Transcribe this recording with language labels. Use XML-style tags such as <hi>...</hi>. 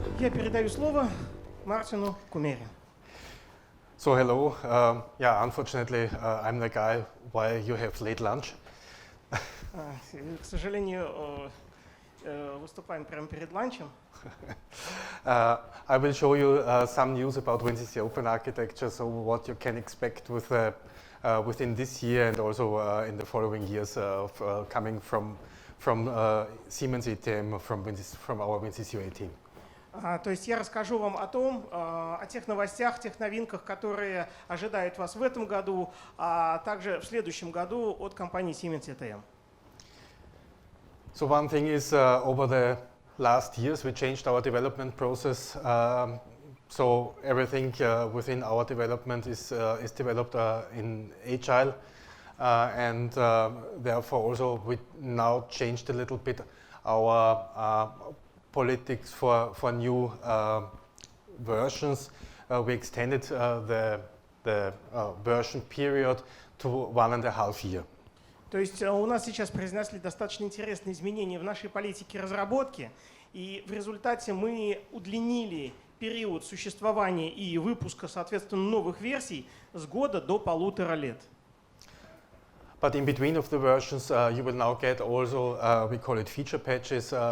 <ru>передаю слово Мартину Kumhera.</ru> <en>So hello. Yeah, unfortunately, I'm the guy why you have late lunch.</en> <ru>К сожалению, выступаем прямо перед ланчем.</ru> <en>I will show you some news about WinCC Open Architecture, so what you can expect within this year and also in the following years coming from Siemens ETM, from our WinCC OA team.</en> <ru>То есть я расскажу вам о тех новостях, тех новинках, которые ожидают вас в этом году, а также в следующем году от компании Siemens ETM.</ru> <en>So one thing is over the last years we changed our development process. So everything within our development is developed in Agile, and therefore also we now changed a little bit our politics for new versions. We extended the version period to 1.5 years.</en> <ru>То есть у нас сейчас произошли достаточно интересные изменения в нашей политике разработки, и в результате мы удлинили период существования и выпуска, соответственно, новых версий с года до 1,5 лет.</ru> <en>But in between of the versions, you will now get also, we call it feature patches.</en>